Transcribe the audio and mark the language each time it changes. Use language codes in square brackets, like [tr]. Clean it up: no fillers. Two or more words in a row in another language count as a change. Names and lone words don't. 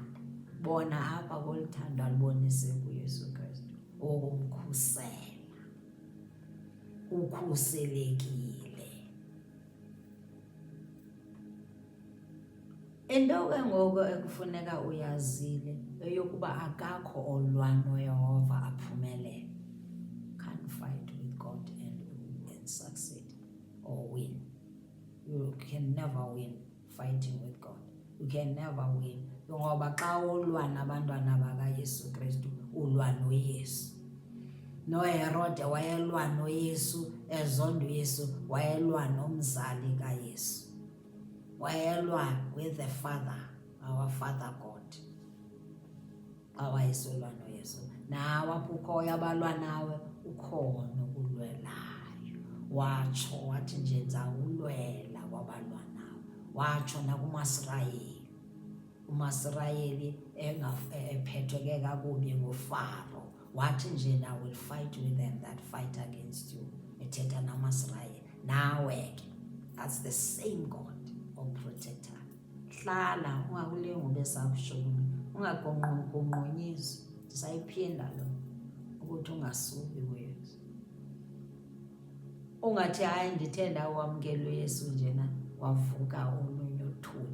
[xh] Bona apha koluthandwa alubonise kuYesu Kristu, okumkhusela, ukhuselekile. Into ke ngoku ekufuneka uyazile eyokuba akakho olwa noYehova aphumelele. [en] Can't fight with God and succeed or win. You can never win fighting with God. You can never win. [xh] Ngoba xa ulwa nabantwana bakaYesu Kristu ulwa noYesu. NoHerode wayelwa noYesu, ezonda uYesu, wayelwa nomzali kaYesu, wayelwa [en] with the Father, our Father God. [xh] Awayesolwa noYesu. Nawe apho ukhoyo abalwa nawe ukhona ukulwelayo. Watsho wathi nje ndizawulwela kwabalwa nawe. Watsho nakumaSirayeli, uMasirayeli ephethwe ke kakubi nguFaro, wathi nje [en] I will fight with them that fight against you. [xh] Ethetha namaSirayeli. Nawe ke, [en] that's the same God oprotector. [xh] Hlala ungakulingi ube sabushukuma, ungagongqonyisi. Ndisayiphinda lo ukuthi ungasuki kuYesu. Ungathi hayi ndithe ndawamkela uYesu njena wavuka olunye uthuli.